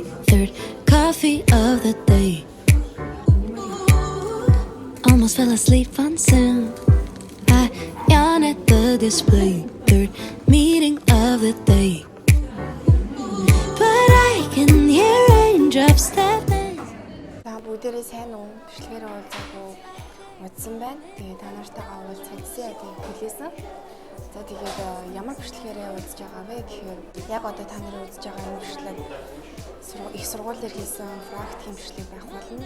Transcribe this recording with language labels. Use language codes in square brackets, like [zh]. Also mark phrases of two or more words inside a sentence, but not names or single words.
[en] Third coffee of the day. Almost fell asleep on Zoom. I yawn at the display. Third meeting of the day. But I can hear raindrops tapping. [mn] За бүгдээрээ сайн уу? Бичлэгээрээ уулзаагүй удсан байна. Тэгээ та нартайгаа уулзчихсан яг хэлээсэн. За тэгээд ямар бичлэгээрээ уулзж байгаа вэ гэхээр яг одоо та нарын уулзж байгаа энэ бичлэг их сургуулиар хийсэн практикийн бичлэг байх болно.